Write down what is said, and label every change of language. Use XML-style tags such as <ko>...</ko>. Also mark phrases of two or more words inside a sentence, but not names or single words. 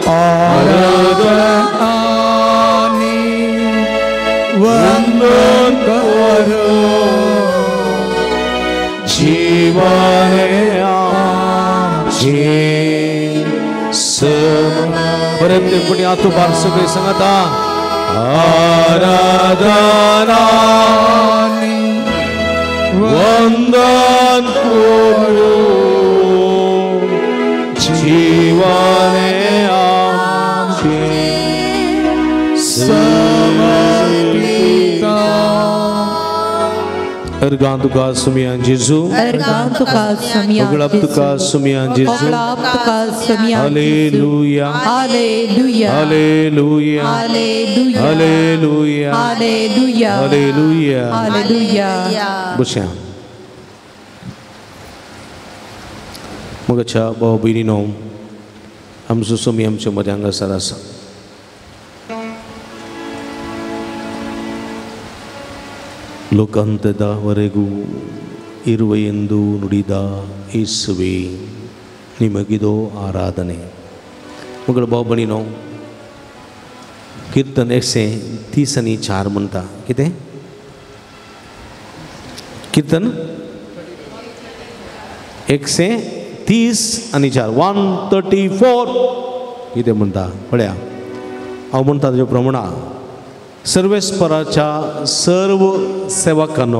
<kok>आराधनानी वंदन करू जीवने आमचे परत कोणी आतो बार सगळे सांगता आराधनानी वंदन करू जीवने आमचे समर्पिता अर्गान तुका सुमियान Jesu Ergan tuka sumian उगलाप तुका सुमियान Jesu Oglap tuka sumian हालेलुया Hallelujah हालेलुया Hallelujah हालेलुया Hallelujah हालेलुया Hallelujah बसा मगच्या भाऊ बहिणीनो आमचो सुमी आमच्या मध्ये हांगासर आसा</kok> <kn>ಲೋಕಾಂತ್ಯದವರೆಗೂ ಇರುವ ಎಂದು ನುಡಿದ ಯೇಸುವೇ ನಿಮಗಿದೋ ಆರಾಧನೆ</kn> <kok>मग भाऊ बहिणीनो कीर्तन 130:4 म्हणता कितें कीर्तन 130:4 134 कितें म्हणटा पळया हांव म्हणटा ताजे प्रमाणा सर्वेस्पराच्या सर्व सेवकांनो</kok>